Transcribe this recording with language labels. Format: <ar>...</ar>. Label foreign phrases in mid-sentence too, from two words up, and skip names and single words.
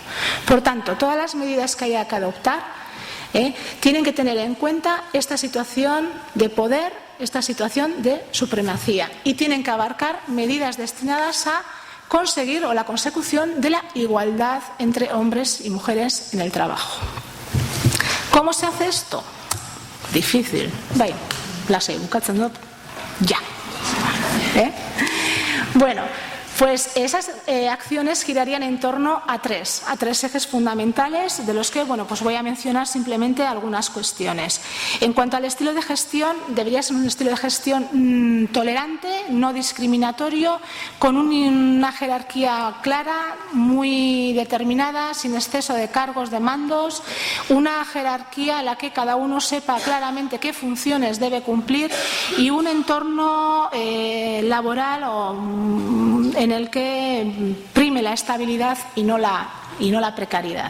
<es>Por tanto, todas las medidas que haya que adoptar tienen que tener en cuenta esta situación de poder, esta situación de supremacía y tienen que abarcar medidas destinadas a conseguir la consecución de la igualdad entre hombres y mujeres en el trabajo. ¿Cómo se hace esto? Difícil.</es> <eu>Bai, lasai bukatzen dut.</eu> <es>Ya. Bueno, pues esas acciones girarían en torno a tres ejes fundamentales, de los que pues voy a mencionar simplemente algunas cuestiones. En cuanto al estilo de gestión, debería ser un estilo de gestión tolerante, no discriminatorio, con una jerarquía clara, muy determinada, sin exceso de cargos, de mandos, una jerarquía en la que cada uno sepa claramente qué funciones debe cumplir y un entorno laboral en el que prime la estabilidad y no la precariedad.</es>